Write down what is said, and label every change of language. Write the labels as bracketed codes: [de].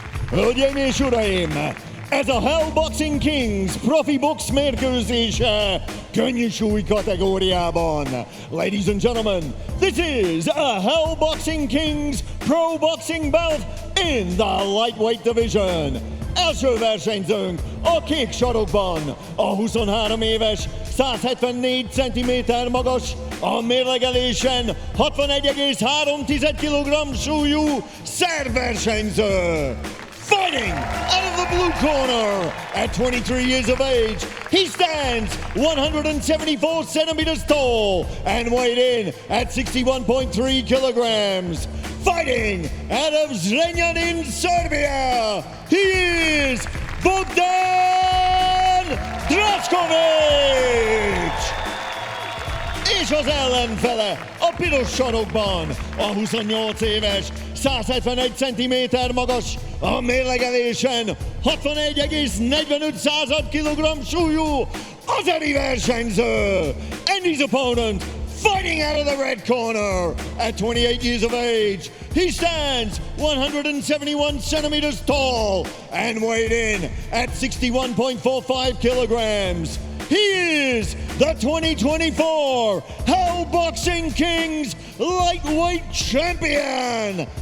[hu] Hölgyeim és uraim, ez a Hell Boxing Kings profi box mérkőzése könnyű súly kategóriában. [en] Ladies and gentlemen, this is a Hell Boxing Kings pro boxing bout in the lightweight division. [hu] Első versenyzőnk a kék sarokban, a 23 éves, 174 cm magas, a mérlegelésen 61,3 kg súlyú szerb versenyző. [en] Fighting out of the blue corner at 23 years of age, he stands 174 centimeters tall and weighed in at 61.3 kilograms. Fighting out of Zrenjanin, Serbia, he is Bogdan Draskovic! [hu] És az ellenfele a piros sarokban, a 28 éves, 171 cm magas, a mérlegelésen 61,45 kg súlyú azeri versenyző. [en] And his opponent Fighting out of the red corner, at 28 years of age, he stands 171 centimeters tall and weighed in at 61.45 kilograms. He is the 2024 Hell Boxing Kings lightweight champion.